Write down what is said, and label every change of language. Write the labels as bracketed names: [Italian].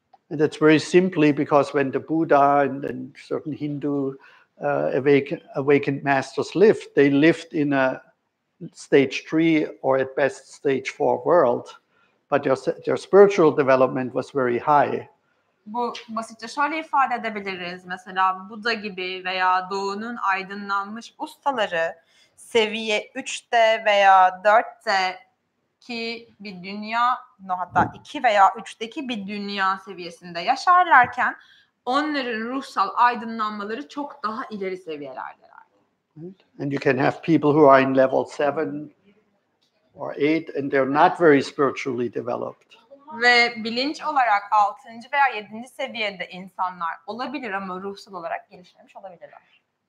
[English] And that's very simply because when the Buddha and certain Hindu awakened masters lived, they lived in a stage 3 or at best stage 4 world, but their spiritual development was very high. [Turkish] Bu basitçe şöyle ifade edebiliriz. Mesela Buda gibi veya Doğu'nun aydınlanmış ustaları seviye 3'te veya 4'teki bir dünya, hatta 2 veya 3'teki bir dünya seviyesinde yaşarlarken onların ruhsal aydınlanmaları çok daha ileri seviyelerdeler. [English] And you can have people who are in level 7 or 8 and they're not very spiritually developed. [Turkish] Ve bilinç olarak 6. veya 7. seviyede insanlar olabilir ama ruhsal olarak gelişmemiş olabilirler.